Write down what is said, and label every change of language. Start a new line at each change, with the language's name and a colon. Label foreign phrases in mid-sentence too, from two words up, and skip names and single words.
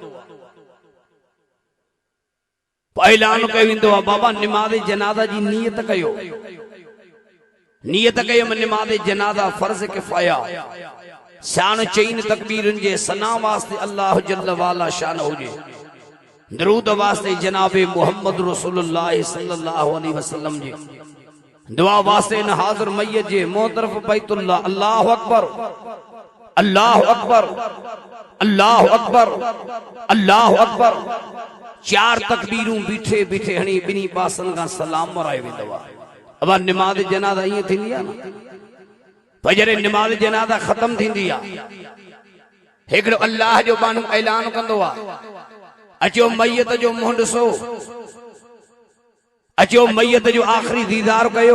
Sindhi: पोइ ऐलान कयो वेंदो आहे, बाबा निमाज़ जनाज़ा जी नियत कयो। नियत कयो निमाज़ जनाज़ा फर्ज़ किफ़ाया, शान चईन तकबीरन जे सना वास्ते अल्लाह जल्ल वाला शान हुजे, दरूद वास्ते जनाबे मोहम्मद रसूलुल्लाह
Arabic: صلى الله عليه وسلم
Sindhi: जे, दुआ वास्ते न हाज़िर मैयत जे मुंह तरफ बैतुल्लाह,
Arabic: الله أكبر الله أكبر الله أكبر الله أكبر
Sindhi: अल्लाहु अकबर, 4 तकबीरूं बीठे बीठे हणी बिनी पासन का सलाम मरायो वेंदो आहे। अब निमाज़ जनाज़ा ईअं थींदी आहे न, पर जॾहिं निमाज़ जनाज़ा ख़त्म थींदी आहे, हिकिड़ो अल्लाह जो बानो ऐलान कंदो आहे, अचो मैयत जो मुंहुं ॾिसो, अचो मैयत जो आख़िरी दीदार कयो।